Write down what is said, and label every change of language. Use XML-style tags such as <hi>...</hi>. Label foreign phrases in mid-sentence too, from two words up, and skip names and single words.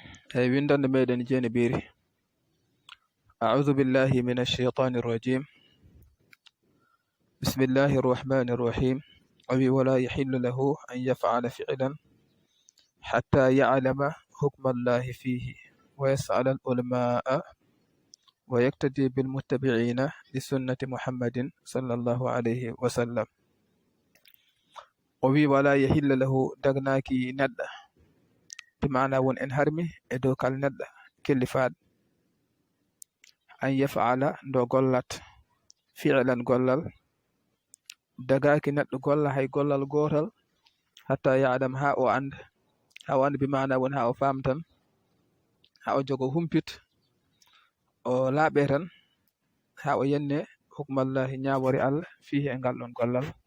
<ff>windande meɗen jeeni ɓiiri.</ff> <ar>أعوذ بالله من الشيطان الرجيم. بسم الله الرحمن الرحيم. Awi ولا يحل له أن يفعل فعلا حتى يعلم حكم الله فيه ويسأل العلماء ويقتدي بالمتبعين لسنة محمد صلى الله عليه وسلم.</ar> <ff>O wi</ff> <ar>ولا يحل له</ar> <ff>dagnaki neɗɗo, bi maana won en harmi e dow kala neɗɗo kellifaɗo</ff> <ar>أن يفعل</ar> <ff>ndo gollat fi'lan gollal, dagaki neɗɗo golla hay gollal gotal</ff> <ar>حتى يعلم</ar> <ff>ha o anda bi maana won ha o faam tan, ha o jogo humpit o laaɓe tan ha o yenne hukmallahi ñawori Allah fihi e ngal ɗon gollal.</ff>